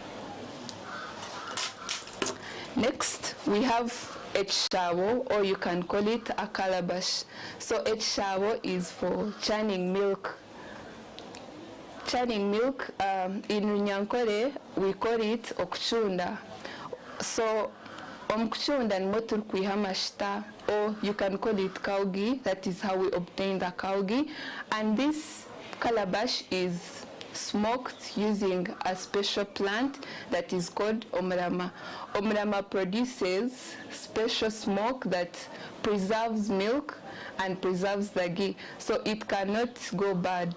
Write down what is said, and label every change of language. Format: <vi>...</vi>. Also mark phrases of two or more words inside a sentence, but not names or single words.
<en>Next, we have etshawo, or you can call it a calabash. So etshawo is for churning milk. Churning milk, in Runyankore, we call it okuchunda.</en> <nyn>So omukuchunda nimwo turi kwiha amashita,</nyn> <en>or you can call it kawgi. That is how we obtain the kawgi. And this calabash is smoked using a special plant that is called omrama. Omrama produces special smoke that preserves milk and preserves the ghee, so it cannot go bad.</en>